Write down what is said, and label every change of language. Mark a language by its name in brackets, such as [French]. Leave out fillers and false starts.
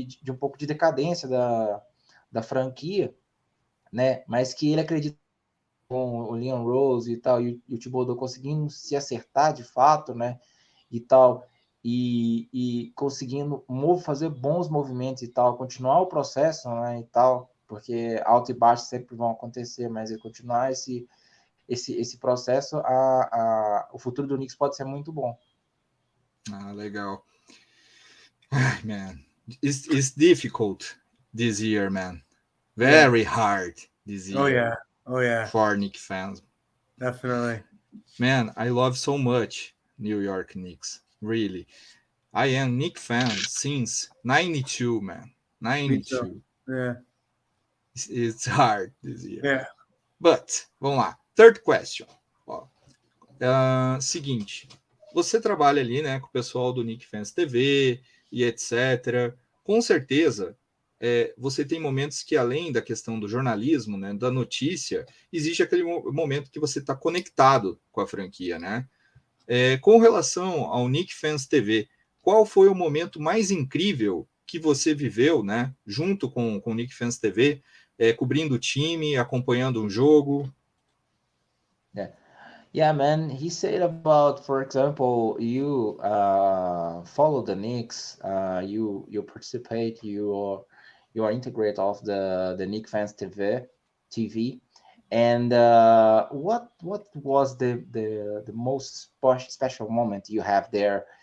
[Portuguese] um pouco de decadência da franquia, né, mas que ele acredita com o Leon Rose e tal, e o Thibodeau conseguindo se acertar de fato, né, e tal, e conseguindo fazer bons movimentos e tal, continuar o processo, né, e tal, porque alto e baixo sempre vão acontecer, mas ele continuar esse processo, o futuro do Knicks pode ser muito bom. Ah, legal. [English] Man, it's difficult this year, man. Very hard this year. Oh yeah. For Knicks fans. Definitely. Man, I love so much New York Knicks. Really. I am Knicks fan since 92, man. 92. Yeah. It's hard this year. Yeah. But, [Portuguese] vamos lá. [English] Third question. [Portuguese] Seguinte. Você trabalha ali, né, com o pessoal do Knicks Fans TV e etc. Com certeza, você tem momentos que, além da questão do jornalismo, né, da notícia, existe aquele momento que você está conectado com a franquia, né? Com relação ao Knicks Fans TV, qual foi o momento mais incrível que você viveu, né, junto com o Knicks Fans TV, cobrindo o time, acompanhando um jogo? [English] Yeah, man. He said about, for example, you follow the Knicks, you participate, you are integrate of the Knicks Fans TV, and what was the most special moment you have there?